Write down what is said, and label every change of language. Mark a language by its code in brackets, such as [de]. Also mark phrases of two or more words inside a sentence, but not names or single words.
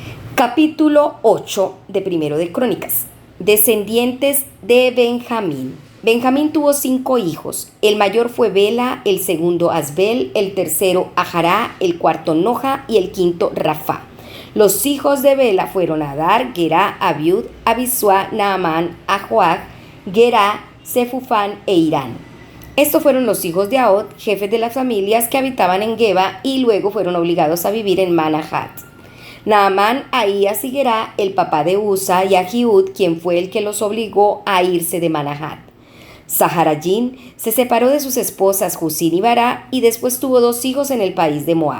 [es] Capítulo 8 de Primero de Crónicas. Descendientes de Benjamín. Benjamín tuvo 5 hijos. El mayor fue Bela, el segundo Asbel, el tercero Ajará, el cuarto Noja y el quinto Rafá. Los hijos de Bela fueron Adar, Gerá, Abiud, Abisua, Naamán, Ajoag, Gerá, Sefufán e Irán. Estos fueron los hijos de Ahod, jefes de las familias que habitaban en Geba y luego fueron obligados a vivir en Manahat. Naamán, Ahías y Gerá, el papá de Usa, y Ahiud, quien fue el que los obligó a irse de Manahat. Saharayín se separó de sus esposas Jusín y Bará y después tuvo 2 hijos en el país de Moab.